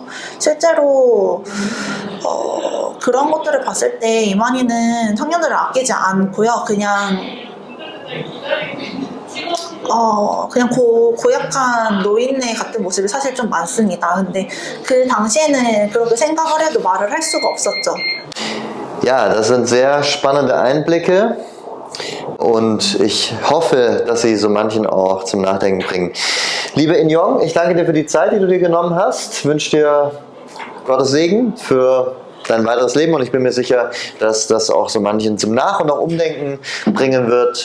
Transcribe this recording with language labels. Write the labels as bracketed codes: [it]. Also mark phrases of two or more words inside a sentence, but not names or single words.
[ko] 실제로 그런 것들을 봤을 때 이만희는 청년들을 아끼지 않고요. 그냥 고약한 노인네 같은 모습이 사실 좀 많습니다. 근데 그 당시에는 그렇게 생각을 해도 말을 할 수가 없었죠. [de] Ja, das sind sehr spannende Einblicke und ich hoffe, dass sie so manchen auch zum Nachdenken bringen. Liebe In-Yong, ich danke dir für die Zeit, die du dir genommen hast. Ich wünsche dir Gottes Segen für dein weiteres Leben und ich bin mir sicher, dass das auch so manchen zum Nach- und auch Umdenken bringen wird.